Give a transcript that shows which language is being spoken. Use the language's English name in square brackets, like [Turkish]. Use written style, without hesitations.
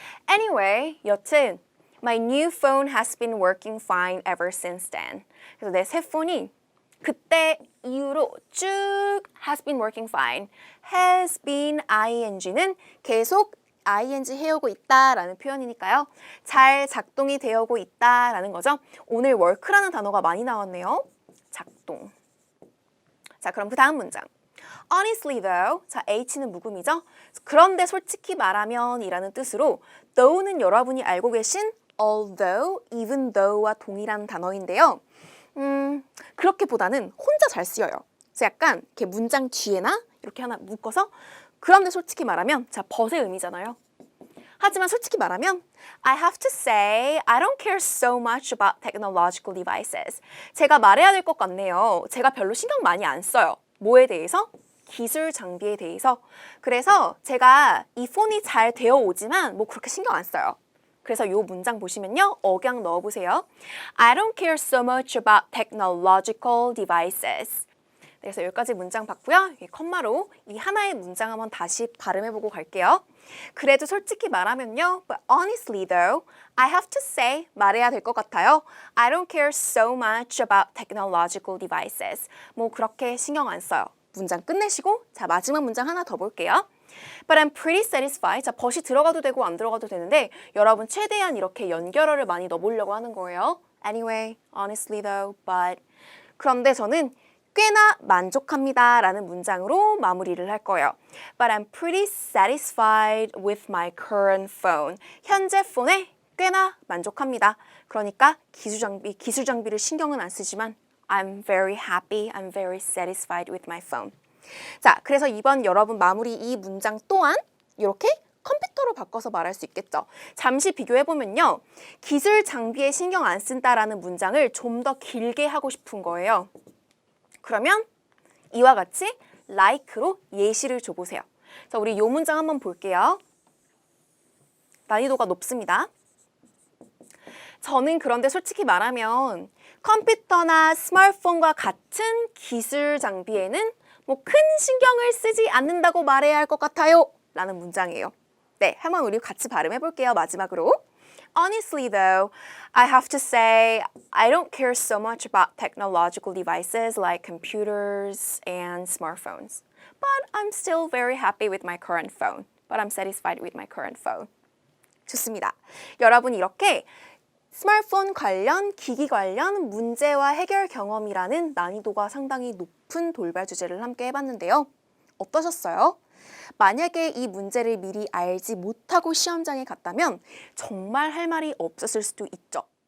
[English] Anyway, [Korean] 여튼 [English] My new phone has been working fine ever since then. [Korean] 그래서 내 새 폰이 그때 이후로 쭉 [English] has been working fine. [Korean] has been ing는 계속 ing 해오고 있다라는 표현이니까요. 잘 작동이 되어오고 있다라는 거죠. 오늘 work라는 단어가 많이 나왔네요. 작동. 자, 그럼 그 다음 문장. [English] Honestly though, [Korean] 자 H는 묵음이죠. 그런데 솔직히 말하면 이라는 뜻으로 though는 여러분이 알고 계신 although, even though와 동일한 단어인데요. 그렇게보다는 혼자 잘 쓰여요. 그래서 약간 이렇게 문장 뒤에나 이렇게 하나 묶어서 그런데 솔직히 말하면 자 but의 의미잖아요. 하지만 솔직히 말하면 [English] I have to say I don't care so much about technological devices. [Korean] 제가 말해야 될 것 같네요. 제가 별로 신경 많이 안 써요. 뭐에 대해서? 기술 장비에 대해서. 그래서 제가 이 폰이 잘 되어 오지만 뭐 그렇게 신경 안 써요. 그래서 이 문장 보시면요. 억양 넣어보세요. [English] I don't care so much about technological devices. [Korean] 그래서 여기까지 문장 봤고요. 이 컴마로 이 하나의 문장 한번 다시 발음해보고 갈게요. 그래도 솔직히 말하면요. [English] But honestly though, I have to say [Korean] 말해야 될 것 같아요. [English] I don't care so much about technological devices. [Korean] 뭐 그렇게 신경 안 써요. 문장 끝내시고 자 마지막 문장 하나 더 볼게요. [English] But I'm pretty satisfied. [Korean] 자, but이 들어가도 되고 안 들어가도 되는데 여러분 최대한 이렇게 연결어를 많이 넣어보려고 하는 거예요. [English] Anyway, honestly though, but [Korean] 그런데 저는 꽤나 만족합니다 라는 문장으로 마무리를 할 거예요. [English] But I'm pretty satisfied with my current phone. [Korean] 현재 폰에 꽤나 만족합니다. 그러니까 기술 장비를 신경은 안 쓰지만 [English] I'm very happy, I'm very satisfied with my phone. [Korean] 자, 그래서 이번 여러분 마무리 이 문장 또한 이렇게 컴퓨터로 바꿔서 말할 수 있겠죠. 잠시 비교해보면요. 기술 장비에 신경 안 쓴다라는 문장을 좀 더 길게 하고 싶은 거예요. 그러면 이와 같이 like로 예시를 줘보세요. 자, 우리 이 문장 한번 볼게요. 난이도가 높습니다. 저는 그런데 솔직히 말하면 컴퓨터나 스마트폰과 같은 기술 장비에는 뭐 큰 신경을 쓰지 않는다고 말해야 할 것 같아요. 라는 문장이에요. 네, 한번 우리 같이 발음해 볼게요. 마지막으로. [English] Honestly though, I have to say I don't care so much about technological devices like computers and smartphones. But I'm still very happy with my current phone. But I'm satisfied with my current phone. [Korean] 좋습니다. 여러분 이렇게 스마트폰 관련, 기기 관련 문제와 해결 경험이라는 난이도가 상당히 높은 돌발 주제를 함께 해봤는데요. 어떠셨어요? 만약에 이 문제를 미리 알지 못하고 시험장에 갔다면 정말 할 말이 없었을 수도 있죠.